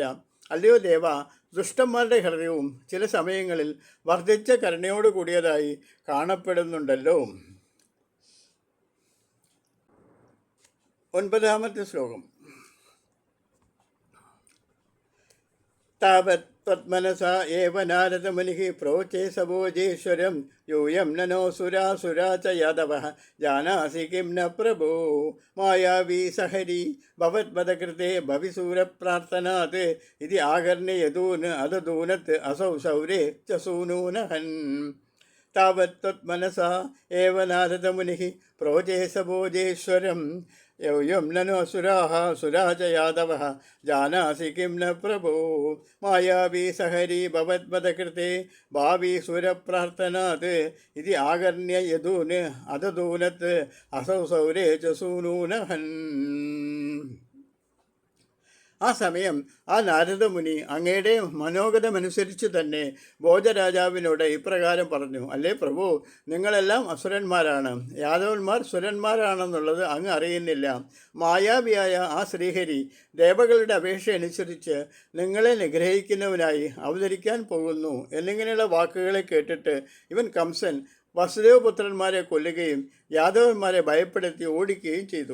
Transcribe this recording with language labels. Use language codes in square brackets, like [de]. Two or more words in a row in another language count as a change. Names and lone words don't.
[ml] അല്ലയോ ദേവ, ദുഷ്ടന്മാരുടെ ഹൃദയവും ചില സമയങ്ങളിൽ വർദ്ധിച്ച കരുണയോട് കൂടിയതായി കാണപ്പെടുന്നുണ്ടല്ലോ. 9-ാമത്തെ ശ്ലോകം. [sa] താവത് त्वत्मनसा एव नारदमुनिः प्रोचे सभोजेश्वरं यूयं ननो सुरासुरा च यादवः जानासि किं न प्रभो मायावी सहरी भवत्पदकृते भविसूरप्रार्थनात् इति आकर्ण्य यदून् अददूनत् असौ शौरे च सूनूनहन् तावत् त्वत्मनसा एव नारदमुनिः प्रोचे सभोजेश्वरं यूयं ननु असुराः सुरा च यादवः जानासि किं न प्रभो मायावी सहरी भवत्पदकृते भावी सुरप्रार्थनात् इति आकर्ण्य यदून् अददूनत् असौ सौरे च सूनूनहन्. [ml] ആ സമയം ആ നാരദമുനി അങ്ങയുടെ മനോഗതമനുസരിച്ച് തന്നെ ഭോജരാജാവിനോട് ഇപ്രകാരം പറഞ്ഞു: അല്ലേ പ്രഭു, നിങ്ങളെല്ലാം അസുരന്മാരാണ്. യാദവന്മാർ സുരന്മാരാണെന്നുള്ളത് അങ്ങ് അറിയുന്നില്ല. മായാവിയായ ആ ശ്രീഹരി ദേവകളുടെ അപേക്ഷ അനുസരിച്ച് നിങ്ങളെ നിഗ്രഹിക്കുന്നവനായി അവതരിക്കാൻ പോകുന്നു എന്നിങ്ങനെയുള്ള വാക്കുകളെ കേട്ടിട്ട് ഇവൻ കംസൻ വസുദേവപുത്രന്മാരെ കൊല്ലുകയും യാദവന്മാരെ ഭയപ്പെടുത്തി ഓടിക്കുകയും ചെയ്തു.